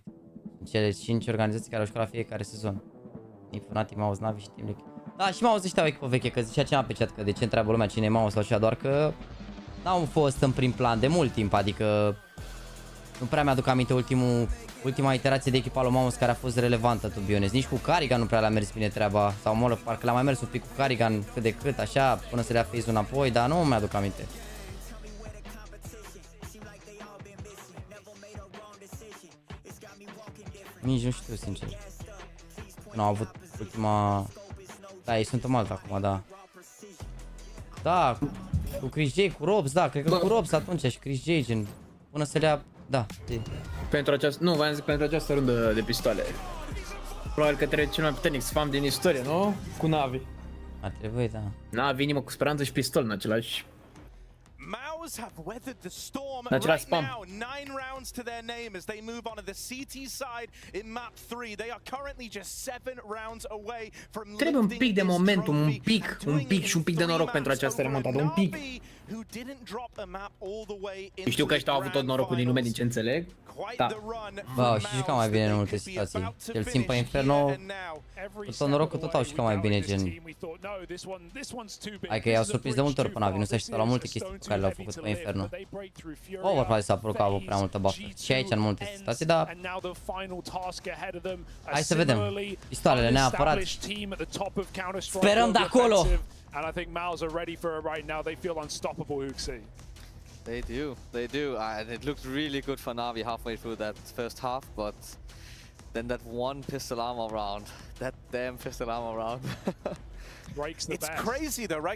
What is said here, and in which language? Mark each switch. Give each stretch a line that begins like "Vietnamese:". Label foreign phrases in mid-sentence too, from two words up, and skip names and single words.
Romanian: Cele 5 organizații care au jucat la fiecare sezon. NIP, Fnatic, mouZ, NaVi și Team Liquid. Da, și mouZ ăștia o echipă veche, că zicea cineva pe chat că de ce întreabă lumea cine e mouZ sau așa, doar că n-au fost în prim plan de mult timp, adică nu prea mi-aduc aminte ultima iterație de echipa lui mouZ care a fost relevantă,
English: to be honest.
Romanian: Nici cu Carrigan nu prea le-a mers bine treaba, sau mă rog, parcă l-a mai mers un pic cu Carrigan cât de cât, așa, până să le-a face înapoi, dar nu mi-aduc aminte. Nici nu știu, sincer. Nu au avut ultima... Da, ei sunt în Malta acum, da. Da, cu Chris J, cu Robs, da, cred că cu Robs atunci și Chris J, gen, până să le-a... Da, pentru această... Nu, v-am zis pentru această rundă de pistoale. Probabil că trebuie cel mai puternic spam din istorie, nu? Cu NaVi. Ar trebui, da. NaVi inimă cu speranță și pistol în același...
English: mouZ have weathered the storm right now. 9 rounds to their name as they move on to the CT side in map 3. They are currently just 7 rounds away from
Romanian: trebuie un pic de momentum, un pic și un pic de noroc pentru această remontadă, un pic. Știu că ăștia au avut tot norocul din lume, din ce înțeleg. Da. Wow, și jucau mai bine în multe situații. Cel țin pe Inferno, cu tot norocul tot au jucat mai bine, gen. Hai că i-au surprins de multe ori pe NaVi, nu se așteptau la multe chestii pe care le-au făcut pe Inferno. Overpower s-a părut că au avut prea multă buffer. Și aici în multe situații, dar... Hai să vedem. Pistoalele neapărat. Sperăm de acolo!
English: And I think mouZ are ready for it right now. They feel unstoppable, Huxi. They do. And it looked really good for NaVi halfway through that first half, but then that one pistol ammo round, that damn pistol ammo round. It's crazy though, right?